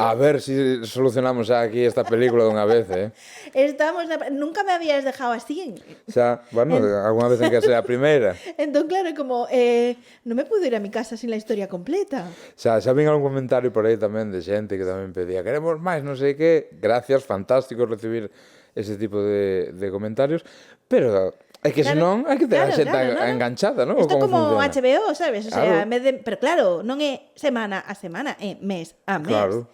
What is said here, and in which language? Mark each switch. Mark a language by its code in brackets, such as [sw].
[gl] A ver si solucionamos aquí esta película de unha vez, eh? [es] Nunca me habías dejado así. [gl] Xa, bueno, alguna vez en que sea a primeira. Entón, claro, como non [es] me puedo ir a mi casa sin la historia completa. [gl] Xa vin algún comentario por aí tamén de xente que tamén pedía queremos máis, non sei que. Gracias, fantástico recibir ese tipo de comentarios, pero é que claro, senón hai que ter a xente no. enganchada, non? Isto como funciona? HBO, sabes? O sea, Claro. pero claro, non é semana a semana, é mes a mes.